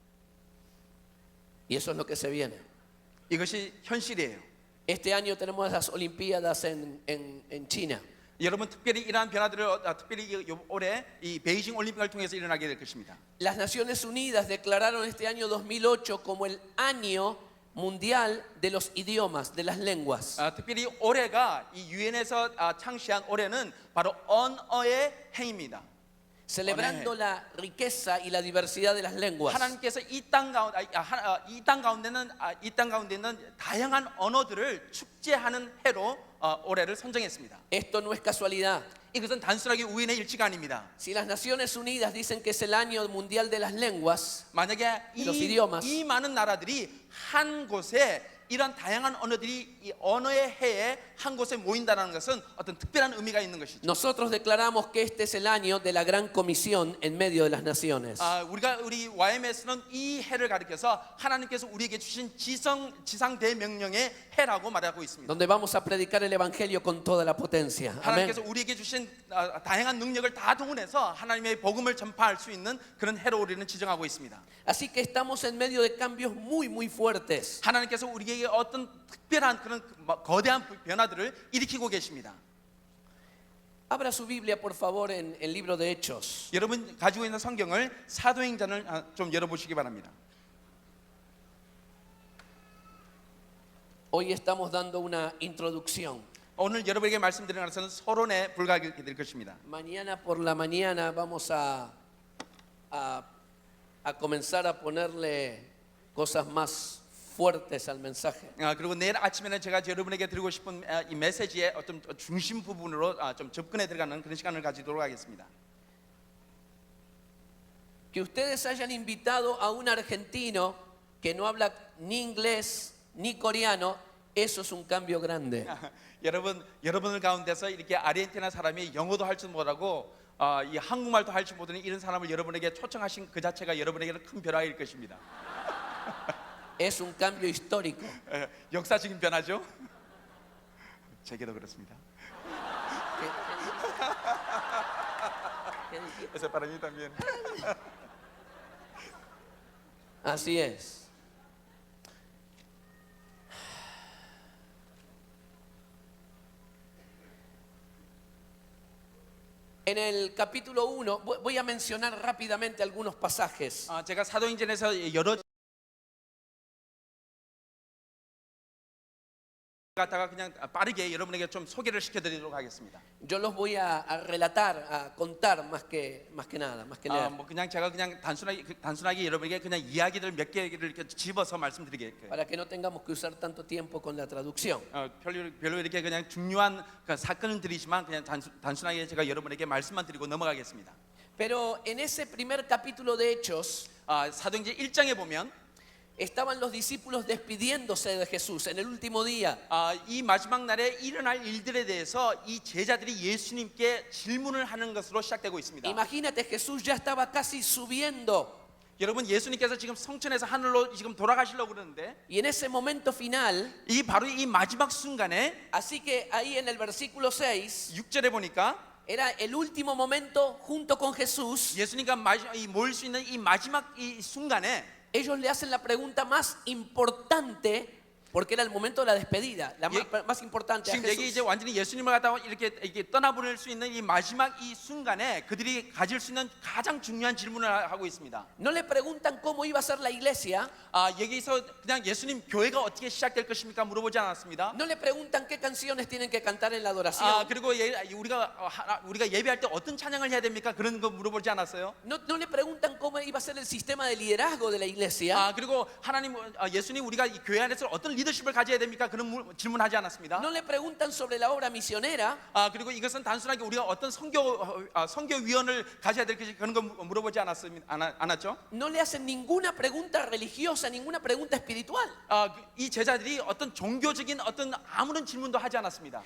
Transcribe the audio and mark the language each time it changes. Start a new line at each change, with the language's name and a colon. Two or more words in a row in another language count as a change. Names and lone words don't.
Spanish: Y eso es lo que se viene.
Korean: 이것이 현실이에요.
Spanish: Este año tenemos las Olimpiadas en China.
Korean: 여러분 특별히 이러한 변화들을 특별히 올해 이 베이징 올림픽을 통해서 일어나게 될 것입니다.
Spanish: Las Naciones Unidas declararon este año 2008 como el año mundial de los idiomas, de las lenguas.
Korean: 특별히 올해가 이 유엔에서 창시한 올해는 바로 언어의 해입니다.
Spanish: Celebrando la riqueza y la diversidad de las lenguas.
Korean: 하나님께서 이 땅 가운데는 다양한 언어들을 축제하는 해로 올해를 선정했습니다.
Spanish: Esto no es casualidad.
Korean: 이것은 단순하게 우연의 일치가 아닙니다.
Spanish: Si las Naciones Unidas dicen que es el año mundial de las lenguas,
Korean: 만약에
Spanish: los idiomas.
Korean: 이 많은 나라들이 한 곳에 이런 다양한 언어들이 이 언어의 해에 한 곳에 모인다는 것은 어떤 특별한 의미가 있는 것이죠.
Spanish: nosotros declaramos que este es el año de la gran comisión en medio de las naciones.
Korean: 우리 YMS는 이 해를 가리켜서 하나님께서 우리에게 주신 지상 대명령의 해라고 말하고 있습니다.
Spanish: Donde vamos a predicar el evangelio con toda la potencia. Amén.
Korean: 하나님께서 우리에게 주신 다양한 능력을 다 동원해서 하나님의 복음을 전파할 수 있는 그런 해로 우리는 지정하고 있습니다.
Spanish: Así que estamos en medio de cambios muy fuertes.
Korean: 하나님께서 우리에게 어떤 특별한 그런 거대한 변화들을 일으키고 계십니다.
Spanish: Abra su Biblia, por favor, en el libro de Hechos.
Korean: 여러분 가지고 있는 성경을 사도행전을 좀 열어보시기 바랍니다.
Spanish: Hoy estamos dando una introducción.
Korean: 오늘 여러분에게 말씀드리는 것은 서론에 불과하게 될 것입니다.
Spanish: Mañana por la mañana vamos a comenzar a ponerle cosas más fuertes al mensaje.
Korean: 그리고 내일 아침에는 제가 여러분에게 드리고 싶은 이 메시지의 어떤 중심 부분으로 좀 접근해 들어가는 그런 시간을 가지도록 하겠습니다.
Spanish: Que ustedes hayan invitado a un argentino que no habla ni inglés ni coreano, eso es un cambio grande.
Korean: 여러분들 가운데서 이렇게 아르헨티나 사람이 영어도 할 줄 못하고 이 한국말도 할 줄 모르는 이런 사람을 여러분에게 초청하신 그 자체가 여러분에게는 큰 변화일 것입니다.
Spanish: Es un cambio histórico.
Korean: 역사적인 변화죠. 제게도 그렇습니다.
Spanish: Eso para mí también. Así es. En el capítulo 1, voy a mencionar rápidamente algunos pasajes.
Korean: 제가 사도행전에서 여러 갖다가 그냥 빠르게 여러분에게 좀 소개를 시켜드리도록 하겠습니다.
Spanish: Yo los voy a relatar, a contar más que nada, más que leer.
Korean: 뭐 그냥 제가 그냥 단순하게 여러분에게 그냥 이야기들 몇 개를 이렇게 집어서 말씀드리겠고요.
Spanish: Para que no tengamos que usar tanto tiempo con la traducción.
Korean: 별로 이렇게 그냥 중요한 사건은 드리지만 그냥 단순하게 제가 여러분에게 말씀만 드리고 넘어가겠습니다.
Spanish: Pero en ese primer capítulo de Hechos,
Korean: 사도행전 1장에 보면
Spanish: estaban los discípulos despidiéndose de Jesús en el último día.
Korean: 이 마지막 날에 일어날 일들에 대해서 이 제자들이 예수님께 질문을 하는 것으로 시작되고 있습니다.
Spanish: Imagínate, Jesús ya estaba casi subiendo.
Korean: 여러분 예수님께서 지금 성천에서 하늘로 지금 돌아가시려고 그러는데
Spanish: Y en ese momento final,
Korean: 바로 이 마지막 순간에
Spanish: así que ahí en el versículo 6,
Korean: 6절에 보니까
Spanish: era el último momento junto con Jesús.
Korean: 예수님과 모일 수 있는 이 마지막 이 순간에
Spanish: Ellos le hacen la pregunta más importante, porque era el momento de la despedida, la más importante a
Korean: 지금 여기 이제
Spanish: Jesús.
Korean: 완전히 예수님을 갖다가 이렇게 떠나보낼 수 있는 이 마지막 이 순간에 그들이 가질 수 있는 가장 중요한 질문을 하고 있습니다.
Spanish: No le preguntan cómo iba a ser la iglesia,
Korean: 여기서 그냥 예수님 교회가 어떻게 시작될 것입니까 물어보지 않았습니다.
Spanish: no le preguntan qué canciones tienen que cantar en la adoración,
Korean: 그리고 우리가 예배할 때 어떤 찬양을 해야 됩니까? 그런 거 물어보지 않았어요.
Spanish: no le preguntan cómo iba a ser el sistema de liderazgo de la iglesia,
Korean: 그리고 예수님 우리가 이 교회 안에서 어떤 리더십을 가져야 됩니까? 그런 질문하지 않았습니다.
Spanish: no le preguntan sobre la obra misionera,
Korean: 그리고 이것은 단순하게 우리가 어떤 선교위원을 가져야 될 것이 그런 거 물어보지 않았죠.
Spanish: no le hacen ninguna pregunta religiosa, ninguna pregunta espiritual.
Korean: 이 제자들이 어떤 종교적인 어떤 아무런 질문도 하지 않았습니다.